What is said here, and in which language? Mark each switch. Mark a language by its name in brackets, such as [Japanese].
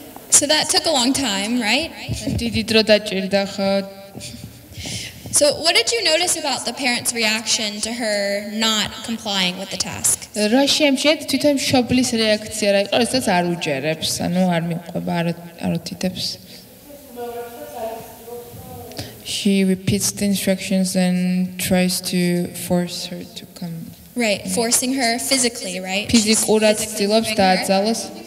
[English] So that took a long time, right? [Georgian] დიდი დრო დაჭირდა ხო? [English] So what did you notice about the parents' reaction to her not complying with the task? [Georgian] რა შემჭეთ თვითონ მშობლის რეაქცია რა იყო, რასაც არ უჯერებს, ანუ არ მიყვება, არ უთითებს. [English] She repeats the instructions and tries to force her to come. Right, forcing her physically, right? [Georgian] ფიზიკურად ცდილობს დააძალოს.